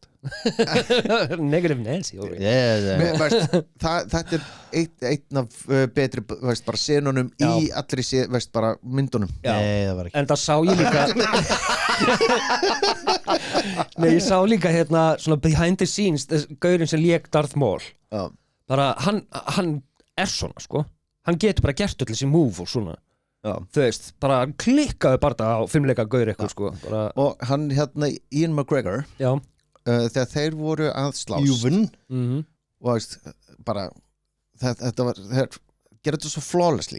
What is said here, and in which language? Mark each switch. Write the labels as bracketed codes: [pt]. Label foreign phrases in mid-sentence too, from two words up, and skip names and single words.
[en] Negative Nancy [is] þetta er einn af betri veist, bara senunum í allri veist, bara myndunum Nei, það var ekki En það sá ég líka Nei, ég sá líka svona [en] behind the scenes [is] gaurinn sem lék Darth Maul bara, hann er svona, sko hann getur bara gert öll þessi move og svona þú veist, bara klikkaðu bara á fimmleika gaur eitthvað, sko bara... og hann Ian McGregor þegar þeir voru að slást og veist, bara þetta var, þeir gerðu þetta svo flawlessly